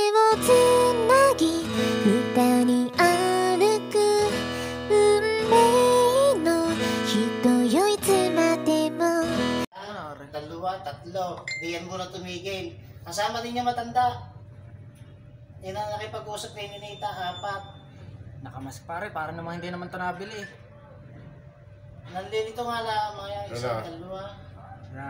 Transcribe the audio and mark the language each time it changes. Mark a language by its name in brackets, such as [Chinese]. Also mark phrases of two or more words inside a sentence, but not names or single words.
[Japanese] つなぎ二人歩く運命の人よいつまでも。 [Filipino] Dalawa, tatlo. Diyan mo na tumigil. Kasama din niya matanda. Yan ang nakipag-usap kay Ninita, 4. Nakamask pare, para namang hindi naman ito nabili. Nandito nga lang mga yan, isa, Wala. dalawa, Yan.